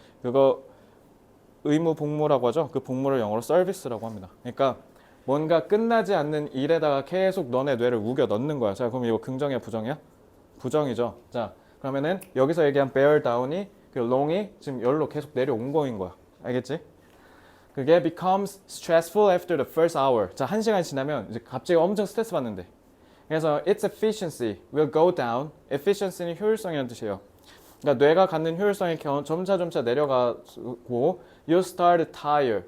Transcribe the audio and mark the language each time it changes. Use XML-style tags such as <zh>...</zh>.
<ko>그거 의무 복무라고 하죠. 그 복무를 영어로 서비스라고 합니다. 그러니까 뭔가 끝나지 않는 일에다가 계속 너네 뇌를 우겨 넣는 거야. 자, 그럼 이거 긍정이야, 부정이야? 부정이죠. 자, 그러면은 여기서 얘기한 bear down이 그 long이 지금 열로 계속 내려온 거인 거야. 알겠지?</ko> <en>그게 becomes stressful after the first hour.</en> <ko>자, 1시간 지나면 이제 갑자기 엄청 스트레스 받는데.</ko> <en>그래서 its efficiency will go down.</en> <ko>efficiency는 효율성이라는 뜻이에요. 그러니까 뇌가 갖는 효율성이 점차 내려가고</ko> <en>you start tire.</en>